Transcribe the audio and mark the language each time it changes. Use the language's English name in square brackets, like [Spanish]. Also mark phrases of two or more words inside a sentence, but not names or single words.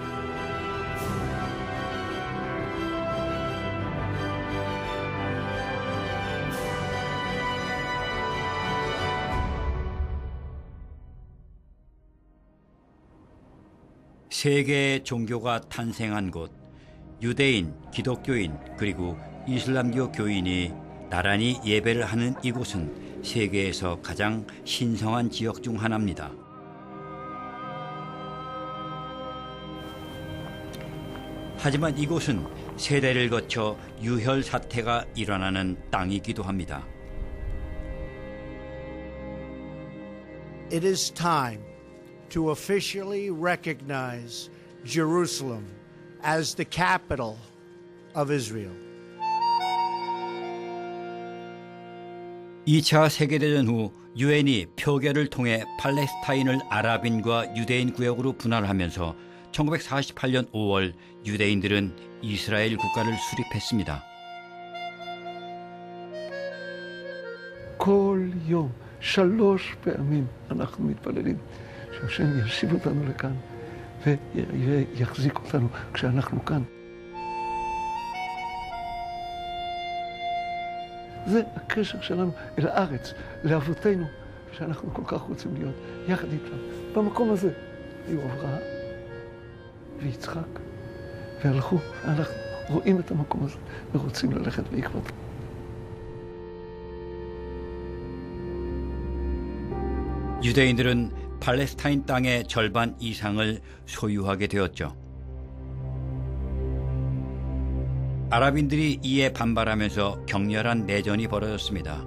[Korean] 세 개의 종교가 탄생한 곳, 유대인, 기독교인, 그리고 이슬람교 교인이 나란히 예배를 하는 이곳은 세계에서 가장 신성한 지역 중 하나입니다. 하지만 이곳은 세대를 거쳐 유혈 사태가 일어나는 땅이기도 합니다. [English] It is time to officially recognize Jerusalem as the capital of Israel. [Korean] 2차 세계대전 후 유엔이 표결을 통해 팔레스타인을 아랍인과 유대인 구역으로 분할하면서 1948년 5월 유대인들은 이스라엘 국가를 수립했습니다. [Hebrew] כל יום 3 פעמים אנחנו מתפללים שהשם ישיב אותנו לכאן ויחזיק אותנו כשאנחנו כאן. זה הקשר שלנו אל הארץ, לאבותינו, שאנחנו כל כך רוצים להיות יחד איתם. במקום הזה היו אברהם ויצחק, והלכו, אנחנו רואים את המקום הזה ורוצים ללכת בעקבות. [Korean] 유대인들은 팔레스타인 땅의 절반 이상을 소유하게 되었죠. 아랍인들이 이에 반발하면서 격렬한 내전이 벌어졌습니다.